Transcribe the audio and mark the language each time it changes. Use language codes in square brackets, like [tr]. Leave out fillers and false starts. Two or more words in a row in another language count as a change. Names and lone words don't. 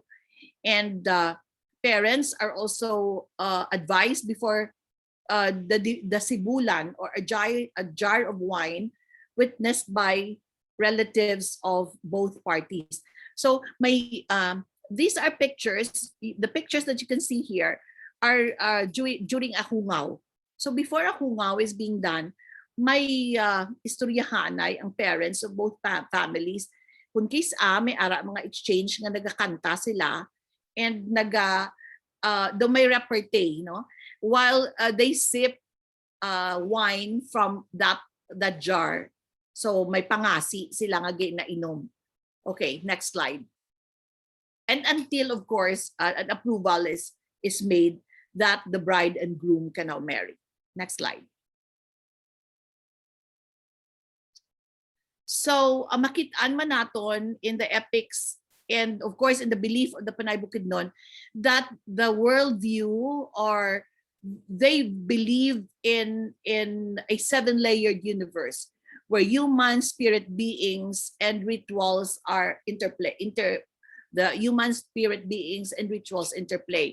[en] And parents are also advised before the sibulan or a jar of wine witnessed by relatives of both parties. So these are pictures. The pictures that you can see here are during a hungaw. So before a hungaw is being done, [hil] may istoryahanay ang [en] parents of both families. [hil] Kung case may ara mga exchange nga nagakanta sila and do may repartee, no? [en] While they sip wine from that jar. [hil] So may pangasi sila nga nainom. [en] Okay, next slide. And until, of course, an approval is made that the bride and groom can now marry. Next slide. So, [hil] makitaan man naton [en] in the epics and, of course, in the belief of the Panay Bukidnon that the worldview, or they believe in a 7-layered universe where human, spirit beings, and rituals are the human, spirit beings, and rituals interplay.